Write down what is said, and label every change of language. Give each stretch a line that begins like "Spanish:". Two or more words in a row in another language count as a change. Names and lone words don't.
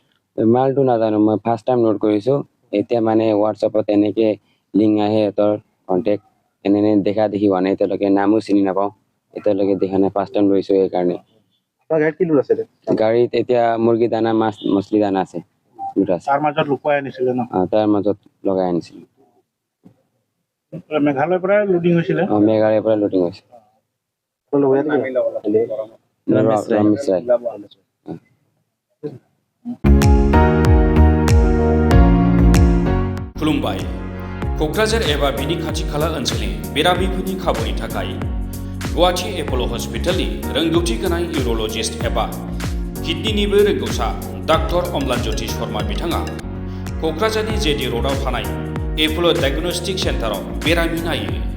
Assamese: মালটো নাজানো, মই
English: first time
Assamese: নোট কৰিছো। এতিয়া মানে হোৱাটছএপত এনেকে লিংক আহে, সিহঁতৰ কণ্টেক্ট এনে দেখা দেখি হোৱা নাই এতিয়ালৈকে, নামো চিনি নাপাওঁ এতিয়ালৈকে, দেখা নাই,
English: first time
Assamese: লৈছো সেইকাৰণে। গাড়ীত কি লোড আছিলে? গাড়ীত এতিয়া মুৰ্গী দানা, মাছ মছলি দানা আছে। তাৰ মাজত লুকুৱাই আনিছিলে ন? তাৰ মাজত লগাই আনিছিলো। মেঘালয়ৰ পৰা লোডিং হৈছিলে? মেঘালয়ৰ পৰা লোডিং হৈছে।
Bodo: खुलुमबाय। क'क्राझार एबा बिनि खाथि खाला ओनसोलनि बेरामिफोरनि खाबुनि थाखाय गुवाहाटी एप'ल' हस्पिटालनि रोंगौथि गोनां इउर'लजिस्ट एबा किडनिनिबो रोंगौसा डाक्टर अम्लानज्योति शर्मा बिथाङा क'क्राझारनि जेडि र'डआव थानाय एप'ल' डायग्नोस्टिक सेन्टाराव बेरामि नायो।